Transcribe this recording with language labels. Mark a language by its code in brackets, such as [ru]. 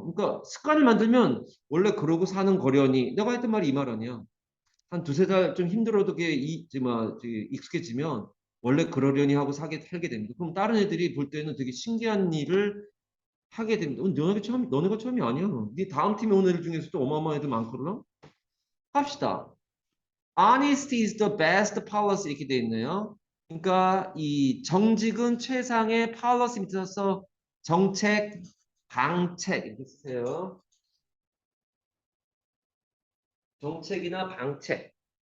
[ko] 그러니까 습관을 만들면 원래 그러고 사는 거려니 내가 했던 말이 이 말 아니야. 한 두세 달 좀 힘들어도 그게 익숙해지면 원래 그러려니 하고 살게 됩니다. 그럼 다른 애들이 볼 때는 되게 신기한 일을 하게 됩니다. 너네가 처음이 아니야. 네 다음 팀에 오는 애들 중에서도 어마어마한 애들 많거든. 합시다. [en] Honesty is the best policy [ko] 이렇게 돼 있네요. 그러니까 이 정직은 최상의 policy 밑에서 정책, 방책 이렇게 쓰세요. 정책이나 방책.